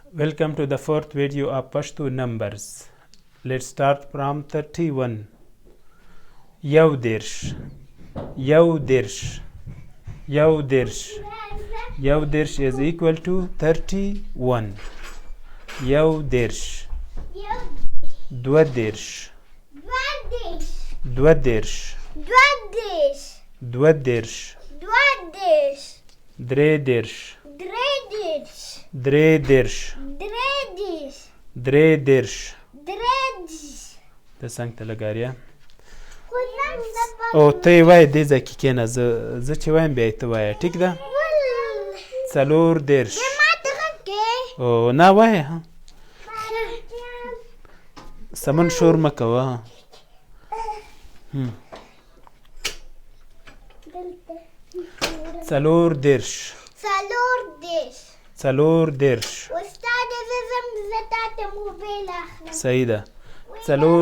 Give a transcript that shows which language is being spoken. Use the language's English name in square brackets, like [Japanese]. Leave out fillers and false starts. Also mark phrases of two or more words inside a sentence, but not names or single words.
[English] Welcome to the fourth video of Pashto numbers. Let's start from 31. [Pashto] Yaudirsh. یودېرش یودېرش. [English] Yaudirsh is equal to 31. [Pashto] یودېرش دوهدېرش. دوهدېرش دوهدېرش. درېدېرش درېدېرش. Dredirsh. ته څنګه ته لګاریا او ته یې وایې دې ځای کې کښېنه زه چې وایم بیا یې ته وایه ټیک ده څلور دېرش او نه وایه سمن شور مه کوه څلور دېرش څلور دېرش صحیح ده څلور